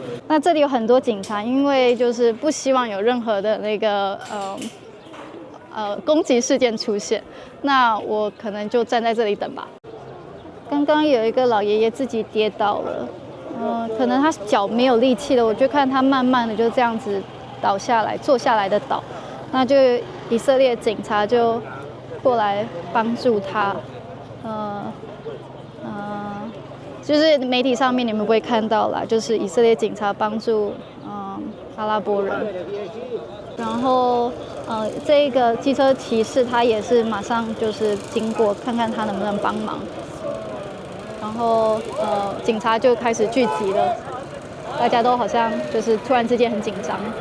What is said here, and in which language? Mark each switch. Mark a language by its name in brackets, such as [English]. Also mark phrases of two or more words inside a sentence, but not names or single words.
[Chinese] 那這裡有很多警察，因為就是不希望有任何的那個攻擊事件出現。那我可能就站在這裡等吧。剛剛有一個老爺爺自己跌倒了，可能他腳沒有力氣了，我就看他慢慢的就這樣子倒下來，坐下來的倒。那就以色列警察就過來幫助他，就是媒體上面你們不會看到啦，就是以色列警察幫助阿拉伯人，然後這個機車騎士他也是馬上就是經過看看他能不能幫忙，然後警察就開始聚集了，大家都好像就是突然之間很緊張。